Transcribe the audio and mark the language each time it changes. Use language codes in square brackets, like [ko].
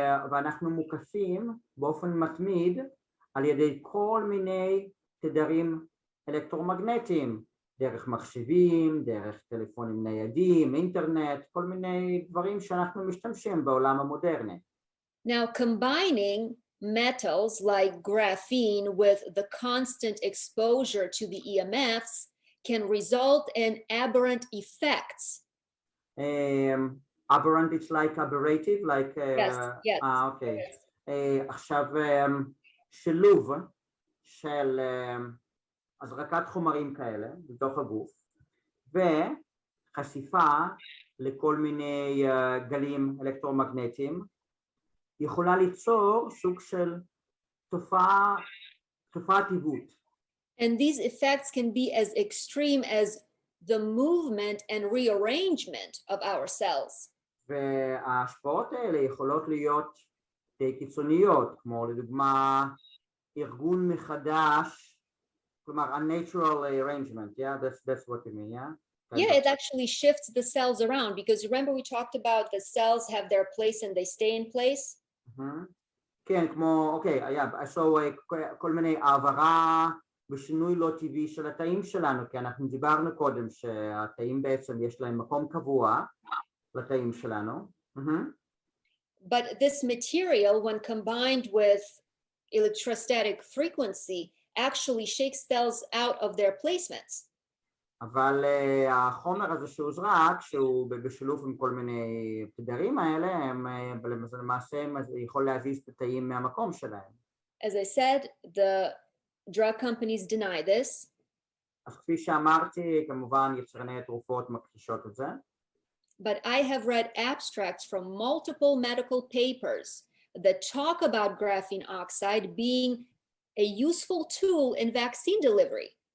[he] ואנחנו מוקפים באופן מתמיד על ידי כל מיני תדרים אלקטרומגנטיים, דרך מחשבים, דרך טלפונים ניידים, אינטרנט, כל מיני דברים שאנחנו משתמשים בעולם המודרני. [en] Now, combining metals like graphene with the constant exposure to the EMFs can result in aberrant effects. Aberrant, it's like aberrative, like yes. Okay. [he] עכשיו שילוב של הזרקת חומרים כאלה בתוך הגוף וחשיפה לכל מיני גלים אלקטרומגנטיים יכולה ליצור סוג של תופעת עיוות. [en] And these effects can be as extreme as the movement and rearrangement of our cells. [he] וההשפעות האלה יכולות להיות קיצוניות, כמו לדוגמה ארגון מחדש, כלומר [en] unnatural arrangement, yeah, that's what you mean, yeah? Yeah, it actually shifts the cells around because remember we talked about the cells have their place and they stay in place. [he] כן, כמו, אוקיי, היה, כל מיני העברה ושינוי לא טבעי של התאים שלנו, כי אנחנו דיברנו קודם שהתאים בעצם יש להם מקום קבוע לתאים שלנו. [en] But this material, when combined with electrostatic frequency, actually shakes cells out of their placements. [he] אבל החומר הזה שהוזרק, שהוא בשילוב עם כל מיני תדרים האלה, למעשה יכול להזיז את התאים מהמקום שלהם. [en] As I said, the drug companies deny this. [he] אז כפי שאמרתי, כמובן יצרני התרופות מכחישות את זה. [en] But I have read abstracts from multiple medical papers that talk about graphene oxide being a useful tool in vaccine delivery.